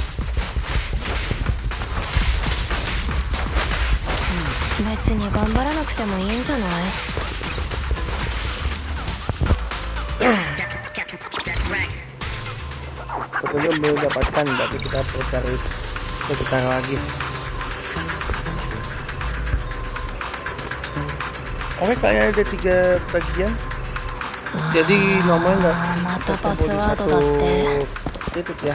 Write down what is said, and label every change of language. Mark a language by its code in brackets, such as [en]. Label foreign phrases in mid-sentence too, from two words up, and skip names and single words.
[ja] 別に頑張らなくてもいいんじゃない？ [id] petunjuk belum dapatkan, tapi kita perlu cari sekitar lagi. Oke, kayaknya ada 3 bagian. Jadi nomornya nggak [ja] またパス [id] terkumpul di [ja] ワード [id] satu [ja] だって [id] titik ya.